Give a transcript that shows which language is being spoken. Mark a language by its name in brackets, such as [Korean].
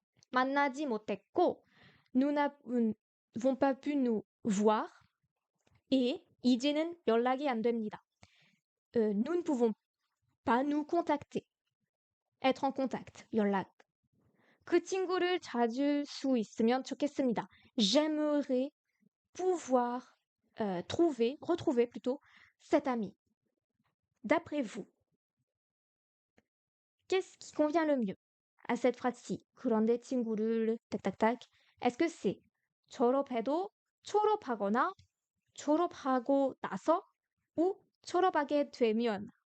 [Korean] 만나지 못했고, [French] nous n'avons pas pu nous voir. [Korean] Et 이제는 연락이 안 됩니다. [French] Nous ne pouvons pas nous contacter. Être en contact, 연락. [Korean] 그 친구를 찾을 수 있으면 좋겠습니다. [French] J'aimerais pouvoir retrouver plutôt cet ami. D'après vous, qu'est-ce qui convient le mieux à cette phrase-ci? [Korean] 그런데 친구를 딱딱딱. [French] Est-ce que c'est [Korean] 졸업해도 졸업하거나 졸업하고 나서 ou 졸업하게 되면?